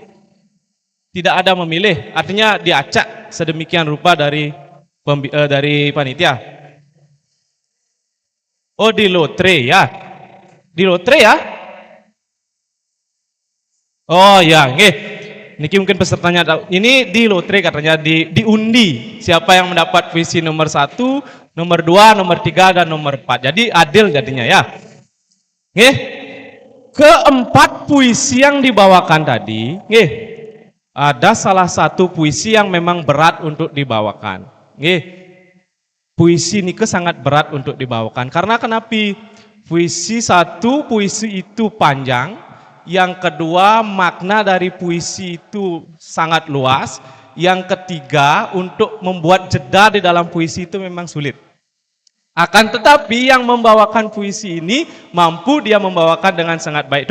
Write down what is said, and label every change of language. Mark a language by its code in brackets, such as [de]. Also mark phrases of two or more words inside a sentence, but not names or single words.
[id] Tidak ada memilih, artinya diacak sedemikian rupa dari panitia. Oh, di lotre ya. Di lotre ya? Oh ya, nggih. Niki mungkin pesertanya tahu. Ini di lotre katanya diundi siapa yang mendapat puisi nomor 1, nomor 2, nomor 3 dan nomor 4. Jadi adil jadinya ya. Nggih. Keempat puisi yang dibawakan tadi, nggih. Ada salah satu puisi yang memang berat untuk dibawakan. Nggih. Puisi niki sangat berat untuk dibawakan. Karena kenapa? Puisi satu, puisi itu panjang. Yang kedua, makna dari puisi itu sangat luas. Yang ketiga, untuk membuat jeda di dalam puisi itu memang sulit. Akan tetapi yang membawakan puisi ini mampu dia membawakan dengan sangat baik.